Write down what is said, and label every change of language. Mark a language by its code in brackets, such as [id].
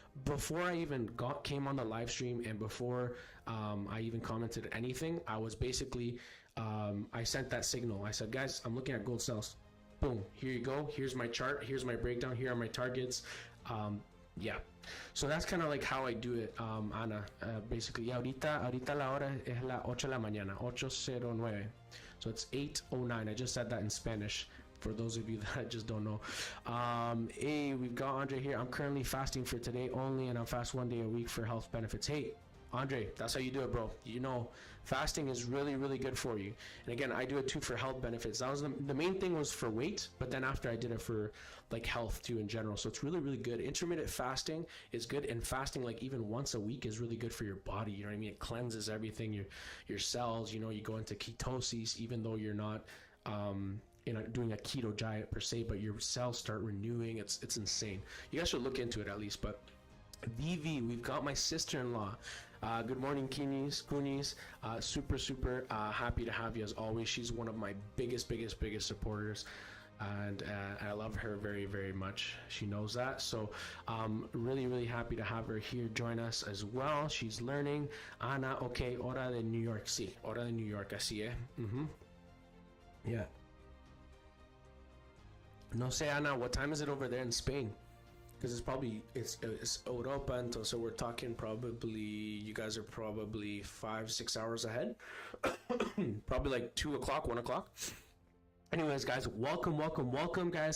[en] Before I even came on the live stream, and before I even commented anything, I was basically, I sent that signal. I said, guys, I'm looking at gold sells. Boom, here you go. Here's my chart. Here's my breakdown. Here are my targets. Yeah, so that's kind of like how I do it, Ana. Basically, yeah, [es] ahorita la hora es la 8 de la mañana, 8:09. [en] So it's 8:09. I just said that in Spanish for those of you that just don't know. Hey, we've got Andre here. I'm currently fasting for today only, and I'm fast 1 day a week for health benefits. Hey, Andre, that's how you do it, bro. You know, fasting is really good for you. And again, I do it too for health benefits. That was the main thing was for weight, but then after I did it for like health too in general. So it's really good. Intermittent fasting is good, and fasting like even once a week is really good for your body. You know what I mean? It cleanses everything, your cells. You know, you go into ketosis even though you're not doing a keto diet per se, but your cells start renewing. It's insane. You guys should look into it at least. But VV, we've got my sister-in-law. Good morning, Kunis. Super happy to have you as always. She's one of my biggest supporters, and I love her very much. She knows that. So really happy to have her here join us as well. She's learning. Ana, okay, [es] hora de New York. Sí, hora de New York, así, [en] Yeah. [es] No sé, [en] Ana, what time is it over there in Spain? Because it's Europa, and so we're talking probably, you guys are probably 5-6 hours ahead. Probably like 2 o'clock, 1 o'clock. Anyways, guys, welcome, guys.